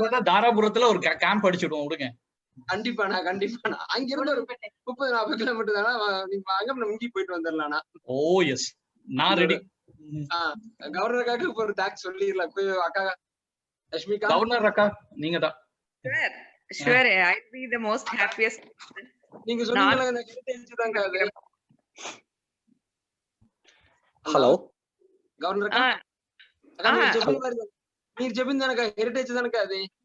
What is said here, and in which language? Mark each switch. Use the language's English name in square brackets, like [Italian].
[Tamil] தாராபுரத்துல ஒரு கேம்ப் அடிச்சுடுவோம், விடுங்க. கண்டிப்பாண்ணா கண்டிப்பாண்ணா. அங்க இருந்து ஒரு 30-40 கிலோமீட்டர் தானே, நீங்க வாங்க, நம்ம இங்கேயும் போயிட்டு வந்துடலாம்ண்ணா. ஓ எஸ், நான் ரெடி. கவர்னருக்காக ஒரு தேங்க்ஸ் சொல்லிடலாம். அக்கா லட்சுமிகா, கவர்னர் அக்கா நீங்க தான். [English] Sure, I'll be the most happiest. [Tamil] நீங்க சொன்னீங்களே, எனக்கு தெரிஞ்சுதாங்க அது. ஹலோ கவர்னர் அக்கா, [Telugu] మీరు చెప్పింది కనుక హెరిటేజ్ కనుక అది.